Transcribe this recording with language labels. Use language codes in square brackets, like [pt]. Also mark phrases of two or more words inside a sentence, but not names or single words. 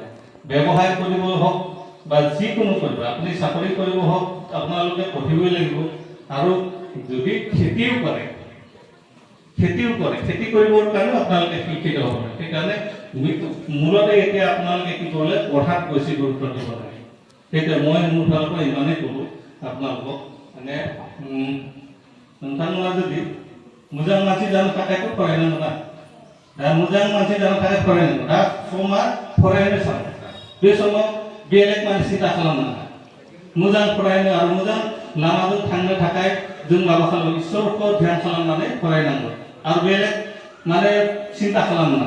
[as] ব্যৱসায় কৰিব হওক বা যিকোনো কৰিব আপুনি চাকৰি কৰিব হওক আপোনালোকে পঢ়িবই লাগিব আৰু যদি খেতিও কৰে খেতি কৰিবৰ কাৰণে আপোনালোকে শিক্ষিত হ'ব লাগে। সেইকাৰণে মূলতে এতিয়া আপোনালোকে কি কৰিলে পঢ়াত বেছি গুৰুত্ব দিব লাগে। সেইটোৱে মই মোৰ ফালৰ পৰা ইমানেই ক'লোঁ আপোনালোকক মানে [brx] नोंथांमोना जुदि मोजां मानसि जानो थाखायथ' फरायनांगौ ना दा मोजां मानसि जानो थाखाय फरायनांगौ दा समा फरायनो सम बे समाव बेलेग मानसि सिन्था खालामनाङा मोजां फरायनो आरो मोजां लामाजों थांनो थाखाय जों माबा खालामो इसोरखौ ध्यान खालामनानै फरायनांगौ आरो बेलेग माने सिन्था खालामनाङा।